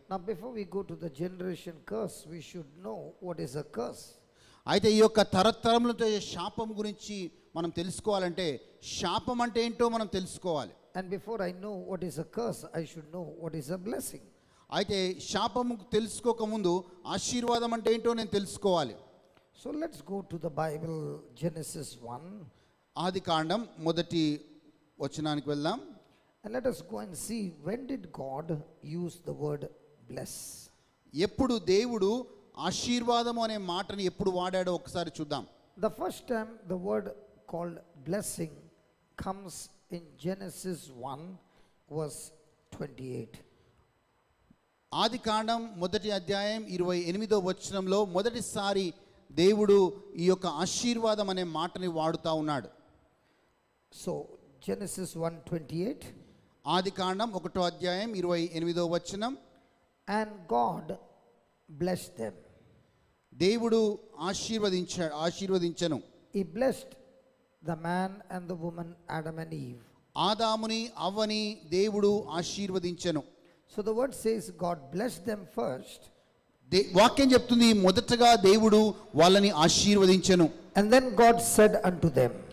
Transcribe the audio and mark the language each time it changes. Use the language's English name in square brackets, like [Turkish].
[English] Now before we go to the generation curse, we should know what is a curse. [Telugu] అయితే ఈ యొక్క తరతరములతో శాపం గురించి మనం తెలుసుకోవాలంటే శాపం అంటే ఏంటో మనం తెలుసుకోవాలి. [English] And before I know what is a curse, I should know what is a blessing. [Telugu] అయితే శాపము తెలుసుకోకముందు ఆశీర్వాదం అంటే ఏంటో నేను తెలుసుకోవాలి. [English] So let's go to the Bible, Genesis 1. [Telugu] ఆదికాండం 1వ వచనానికి వెళ్దాం. [English] And let us go and see, when did God use the word bless? [Telugu] ఎప్పుడు దేవుడు ఆశీర్వాదము అనే మాటని ఎప్పుడు వాడాడో ఒకసారి చూద్దాం. [English] The first time the word called blessing comes in Genesis 1 verse 28. [Telugu] ఆదికాండం 1వ అధ్యాయం 28వ వచనంలో మొదటిసారి దేవుడు ఈ యొక్క ఆశీర్వాదం అనే మాటని వాడుతా ఉన్నాడు. [English] So Genesis 1:28. [Telugu] ఆదికాండం 1వ అధ్యాయం 28వ వచనం. [English] And God blessed them. [Telugu] దేవుడు ఆశీర్వదించను. [English] He blessed the man and the woman, Adam and Eve. [Telugu] ఆదాముని అవ్వని దేవుడు ఆశీర్వదించెను. [English] So the word says God blessed them first. [Telugu] వాక్యం చెప్తుంది మొదటగా దేవుడు వాళ్ళని ఆశీర్వదించెను. [English] And then God said unto them.